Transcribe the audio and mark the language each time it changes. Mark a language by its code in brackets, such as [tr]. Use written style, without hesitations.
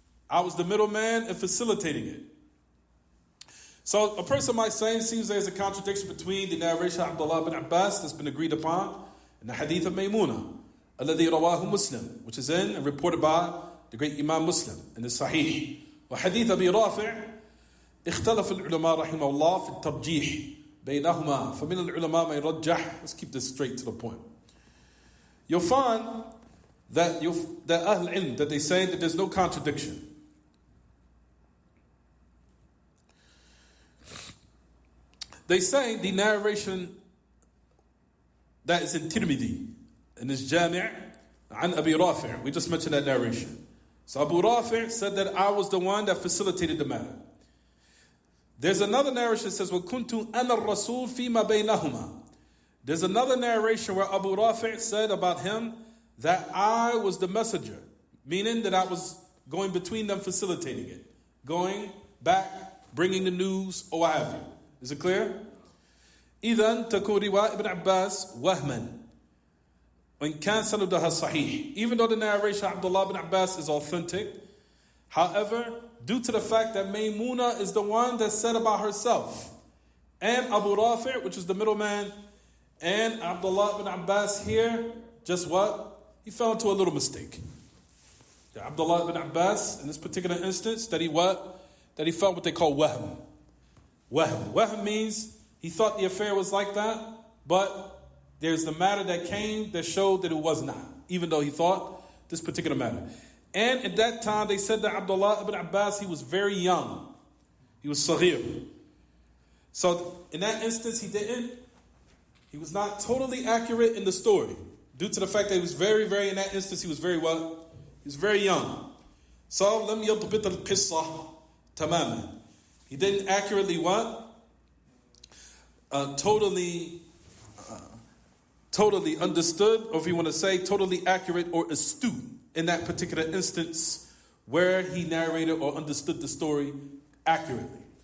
[en] I was the middleman in facilitating it. So a person might say, it seems there's a contradiction between the narration of Abdullah bin Abbas that's been agreed upon and the hadith of Maymuna, [ar] الذي رواه [en] Muslim, which is in and reported by the great Imam Muslim in the Sahih. [ar] وحديث أبي رافع اختلف العلماء رحمه الله في الترجيح بينهما فمن العلماء من يرجح. [en] Let's keep this straight to the point. You'll find that Ahl Ilm, that they say that there's no contradiction. They say the narration that is in Tirmidhi, in his Jami' an Abi Rafi', we just mentioned that narration. So Abu Rafi' said that I was the one that facilitated the matter. There's another narration that says, [ar] وَكُنْتُ أَنَا الرَّسُولُ فِي مَا بَيْنَهُمَا. [en] There's another narration where Abu Rafi' said about him that I was the messenger, meaning that I was going between them, facilitating it, going back, bringing the news, or what have you. Is it clear? [ar] إذن تكون رواية ابن عباس وهما وإن كان سندها صحيح. [en] Even though the narration of Abdullah ibn Abbas is authentic, however, due to the fact that Maymuna is the one that said about herself, and Abu Rafi', which is the middleman, and Abdullah ibn Abbas here, just what? He fell into a little mistake. The Abdullah ibn Abbas, in this particular instance, that he felt what they call wahm. Wahm means he thought the affair was like that, but there's the matter that came that showed that it was not, even though he thought this particular matter. And at that time, they said that Abdullah ibn Abbas, he was very young. He was saghir. So in that instance, he was not totally accurate in the story, due to the fact that he was in that instance, he was very what? He was very young. [ar] So, لم يضبط القصة تماما. [en] He didn't accurately what? Totally understood, or if you want to say totally accurate or astute in that particular instance where he narrated or understood the story accurately.